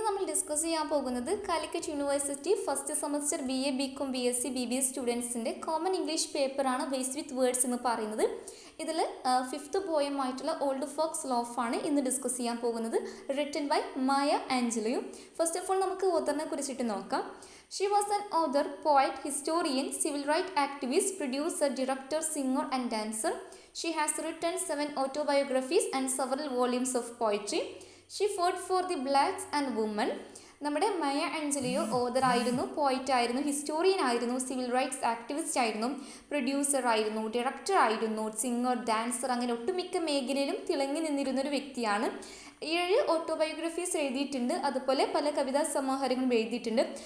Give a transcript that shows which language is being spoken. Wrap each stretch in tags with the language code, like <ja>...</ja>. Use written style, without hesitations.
<ml>Discuss ചെയ്യാൻ പോകുന്നത് Calicut university first semester BA BCom BSc BBA സ്റ്റുഡൻസിൻ്റെ common English പേപ്പറാണ് base വിത്ത് words എന്ന് പറയുന്നത്. ഇതിൽ ഫിഫ്ത്ത് പോയം ആയിട്ടുള്ള ഓൾഡ് ഫോക്സ് ലോഫ് ആണ് ഇന്ന് ഡിസ്കസ് ചെയ്യാൻ പോകുന്നത്, written by Maya ആഞ്ചലിയോ. First of all നമുക്ക് ഓതറിനെ കുറിച്ചിട്ട് നോക്കാം.</ml> <en>She was an author, poet, historian, civil rights activist, producer, director, singer and dancer. She has written 7 autobiographies and several volumes of poetry. She fought for the blacks and women.</en> <ml>നമ്മുടെ മയ ആഞ്ചലിയോ author ആയിരുന്നു, പോയിറ്റ് ആയിരുന്നു, historian ആയിരുന്നു, civil rights activist ആയിരുന്നു, producer ആയിരുന്നു, director ആയിരുന്നു, singer, dancer, അങ്ങനെ ഒട്ടുമിക്ക മേഖലയിലും തിളങ്ങി നിന്നിരുന്നൊരു വ്യക്തിയാണ്. 7 ഓട്ടോബയോഗ്രഫീസ് എഴുതിയിട്ടുണ്ട്, അതുപോലെ പല കവിതാ സമാഹാരങ്ങളും എഴുതിയിട്ടുണ്ട്.</ml>